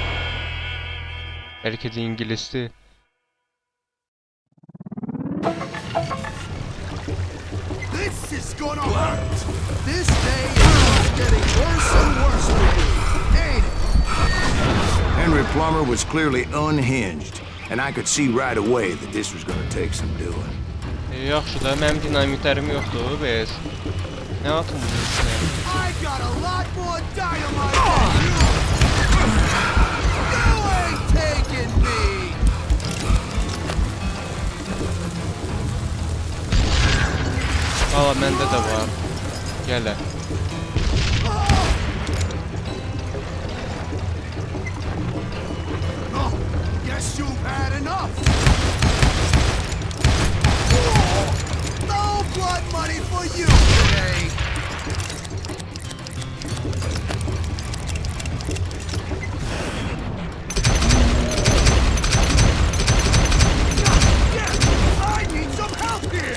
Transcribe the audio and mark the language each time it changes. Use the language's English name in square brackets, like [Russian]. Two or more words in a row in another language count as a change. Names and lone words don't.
[Azerbaijani] Bəlkə də ingilisdir. [English] This is gonna hurt. This day is getting worse and worse for you, ain't it? Henry Plummer was clearly unhinged, and I could see right away that this was gonna take some doing. [Azerbaijani] Yaxşı da, mənim dinamitlərim yoxdur, bəs. Nə atım bunun içinə? [English] I got a lot more dynamite than you. You ain't taking me. [Azerbaijani] Valla məndə də var. Gələ. [English] Oh, guess you've had enough. No blood money for you today. I need some help here.